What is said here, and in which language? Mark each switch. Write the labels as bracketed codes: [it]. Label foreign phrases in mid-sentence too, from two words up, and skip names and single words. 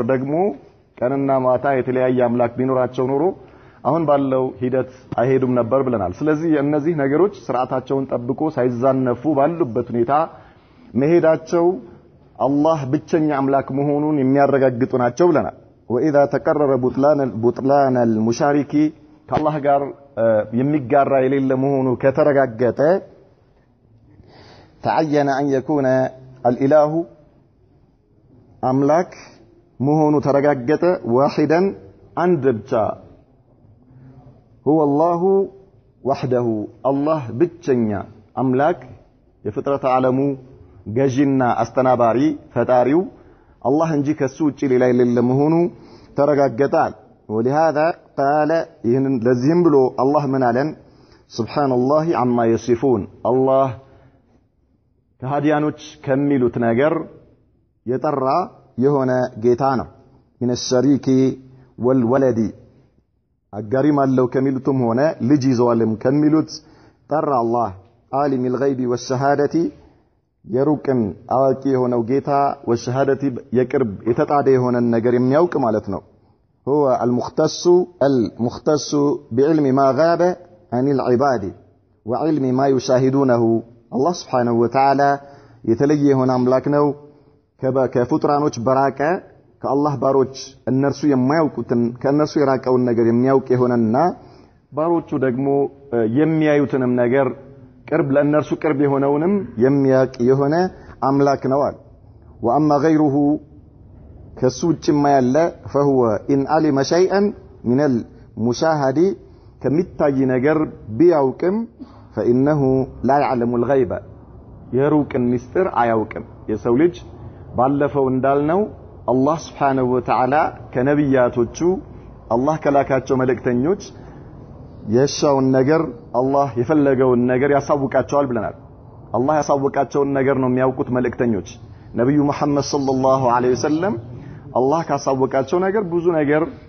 [am] ደግሞ ቀንና ማታ የተለያየ አምላክ ቢኖራቸው ኖሮ አሁን ባለው ሂደት አይሄዱም ነበር ብለናል ስለዚህ እነዚህ ነገሮች ስርዓታቸውን ጠብቆ ሳይዛነፉ ባሉበት ሁኔታ መሄዳቸው አላህ ብቸኛ አምላክ መሆኑን የሚያረጋግጡ ናቸው ብለናል [ar] وإذا تقرر بطلان المشارك [am] ከአላህ ጋር የሚጋራ የሌለ መሆኑ ከተረጋገጠ [ar] تعين أن يكون الإله [am] አምላክ መሆኑ ተረጋገጠ [ar] واحدا [am] አንድ ብቻ [ar] هو الله وحده الله [am] ብቸኛ አምላክ የፍጥረት ዓለሙ ገዢና አስተናባሪ ፈጣሪው አላህ እንጂ ከሱ ውጪ ሌላ የሌለ መሆኑ ተረጋገጣል [ar] ولهذا قال [am] ለዚህም ብሎ አላህ ምን አለን [ar] سبحان الله عما يصفون [am] አላህ ከሃዲያኖች ከሚሉት ነገር የጠራ የሆነ ጌታ ነው [ar] من الشريك والولد [am] አጋሪም አለው ከሚሉትም ሆነ ልጅ ይዘዋልም ከሚሉት ጠራ አላህ [ar] عالم الغيب والشهادة [am] የሩቅን አዋቂ የሆነው ጌታ ወሸሃደቲ የቅርብ የተጣደ የሆነ ነገር የሚያውቅ ማለት ነው [ar] هو المختص بعلم ما غاب عن العباد وعلم ما يشاهدونه الله سبحانه وتعالى [am] የተለየ የሆነ አምላክ ነው ከፍጥራኖች በራቀ ከአላህ ባሮች እነርሱ የማያውቁትን ከእነርሱ የራቀውን ነገር የሚያውቅ የሆነና ባሮቹ ደግሞ የሚያዩትንም ነገር ቅርብ ለእነርሱ ቅርብ የሆነውንም የሚያውቅ የሆነ አምላክ ነው አለ [ar] وأما غيره [am] ከሱ ውጭማ ያለ [ar] فهو إن علم شيئا من المشاهد [am] ከሚታይ ነገር ቢያውቅም [ar] فإنه لا يعلم الغيب [am] የሩቅን ምስጢር አያውቅም የሰው ልጅ ባለፈው እንዳልነው አላህ [ar] سبحانه وتعالى [am] ከነቢያቶቹ አላህ ከላካቸው መልእክተኞች የሻውን ነገር አላህ የፈለገውን ነገር ያሳውቃቸዋል ብለናል አላህ ያሳውቃቸውን ነገር ነው የሚያውቁት መልእክተኞች ነብዩ መሐመድ [ar] صلى الله عليه وسلم [am] አላህ ካሳወቃቸው ነገር ብዙ ነገር